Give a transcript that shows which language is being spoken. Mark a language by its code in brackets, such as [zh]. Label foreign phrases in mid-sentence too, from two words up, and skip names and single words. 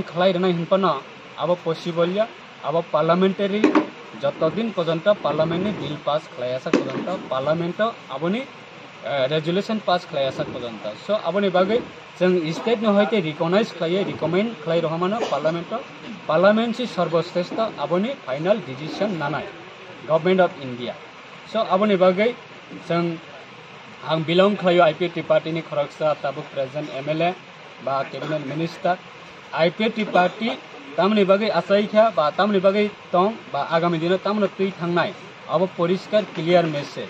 [brx] खालायनाय हिंपना अब पसिबल अब पार्लामेंटारि जतदिन पर्यंत पार्लामेंटनि बिल पास खालायासा पर्यंत पार्लामेंट आबनि रेजोल्यूशन पास खालायासा पर्यंत सो आबनि बागै जों स्टेट न हयते रिकगनाइज खालायो रिकमेंड खालाय रहमानो पार्लामेंट से सर्वश्रेष्ठ आबनि [en] final decision [brx] नानाय [en] Government of India. [brx] सो आबनि बागै जों आं बिलं खालायो आईपीएफटी पार्टीनि खरगसा ताबुक [en] present MLA [brx] बा [en] cabinet minister [brx] आईपीएफटी पार्टी तामनि बागै आसायखा बा तामनि बागै दं बा आगामी दिन तामनो तै थांनाय अब परिष्कार [en] clear message.